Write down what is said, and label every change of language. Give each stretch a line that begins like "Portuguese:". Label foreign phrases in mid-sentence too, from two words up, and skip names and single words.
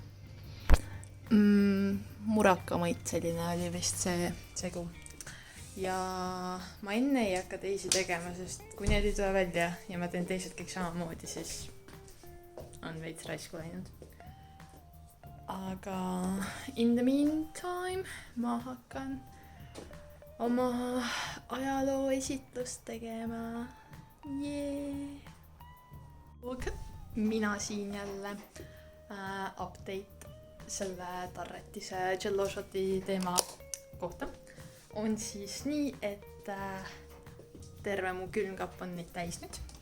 Estonian: Murakamõitseline oli vist see segu. Ja ma enne ei hakka teisi tegema, sest kui need ei tule välja ja ma teen teised kõik samamoodi, siis on veits raisku läinud. Aga
English: in the meantime
Estonian: ma hakkan oma ajaloo esitlust tegema. Mina siin jälle update selle tarretise
English: jello shoti
Estonian: teema kohta on siis nii, et terve mu külmkapp on neid täis nüüd.